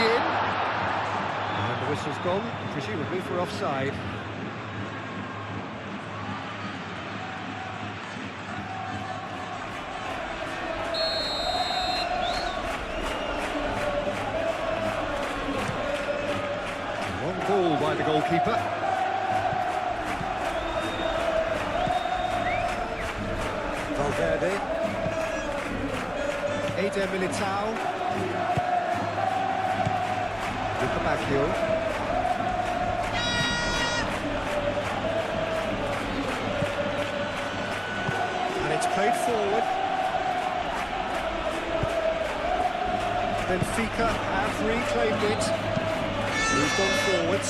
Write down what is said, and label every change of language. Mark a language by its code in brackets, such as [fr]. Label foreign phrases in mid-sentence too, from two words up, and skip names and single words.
[en] And the whistle's gone, presumably for offside. Long ball by the goalkeeper. Valverde. Eder Militao. Lukabakio. And it's played forward. Benfica have reclaimed it. Moved on forwards.